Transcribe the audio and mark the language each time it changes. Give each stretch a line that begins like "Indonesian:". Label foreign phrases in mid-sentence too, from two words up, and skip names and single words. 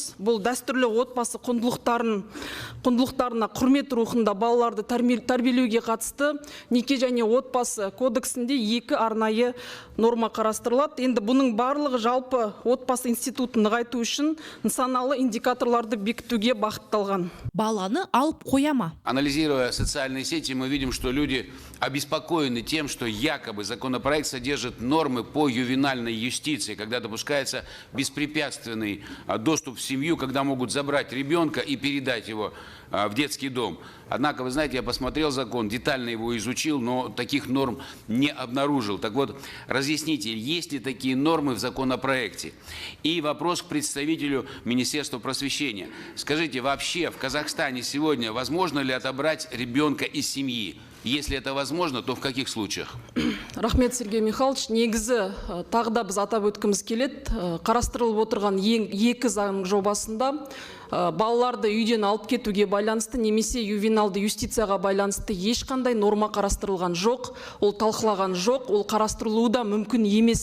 Kazakh: Бұл дәстүрлі отбасы құндылықтарына құрмет рухында балаларды тәрбиелеуге қатысты неке және отбасы кодексінде 2 арнайы норма қарастырылады. Енді бұның барлығы жалпы отбасы институтын нығайту үшін нысаналы индикаторларды бекітуге бағытталған. Баланы алып қояма.
Russian: Анализируя социальные сети, мы видим, что люди обеспокоены тем, что якобы законопроект содержит нормы по ювенальной юстиции, когда допускается беспрепятственный доступ в семью, когда могут забрать ребенка и передать его в детский дом. Однако, вы знаете, я посмотрел закон, детально его изучил, но таких норм не обнаружил. Так вот, разъясните, есть ли такие нормы в законопроекте? И вопрос к представителю Министерства просвещения. Скажите, вообще в Казахстане сегодня возможно ли отобрать ребенка из семьи? Если это возможно, то в каких случаях?
Kazakh: Рахмет, Сергей Михайлович. Негізі тағы да біз атап өткіміз келеді. Қарастырылып отырған 2 заң жобасында балаларды үйден алып кетуге байланысты немесе ювеналды юстицияға байланысты ешқандай норма қарастырылған жоқ, ол талқылаған жоқ, ол қарастырылуы да мүмкін емес.